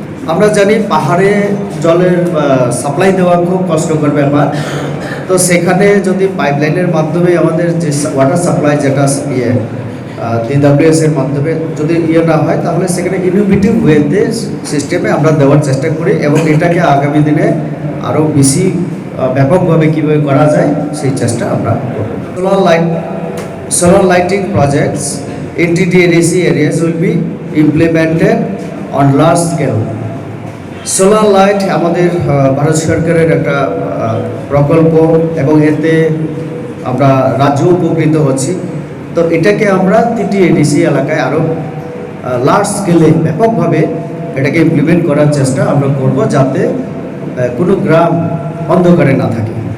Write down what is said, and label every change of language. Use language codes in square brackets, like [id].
[bn] আমরা জানি পাহাড়ে জলের সাপ্লাই দেওয়া খুব কষ্টকর ব্যাপার, তো সেখানে যদি পাইপলাইনের মাধ্যমে আমাদের যে ওয়াটার সাপ্লাই যেটা DWS এর মাধ্যমে যদি না হয় তাহলে সেখানে ইনোভেটিভ ওয়েতে সিস্টেমে আমরা দেওয়ার চেষ্টা করি এবং এটাকে আগামী দিনে আরও বেশি ব্যাপকভাবে কীভাবে করা যায় সেই চেষ্টা আমরা করব। [en] Solar lighting projects in TDADC areas will be implemented on large scale. [bn] Solar light আমাদের ভারত সরকারের একটা প্রকল্প এবং এতে আমরা রাজ্য উপকৃত হচ্ছি, তো এটাকে আমরা TDADC এলাকায় আরও লার্জ স্কেলে ব্যাপকভাবে এটাকে ইমপ্লিমেন্ট করার চেষ্টা আমরা করব যাতে কোনো গ্রাম অন্ধকারে না থাকে।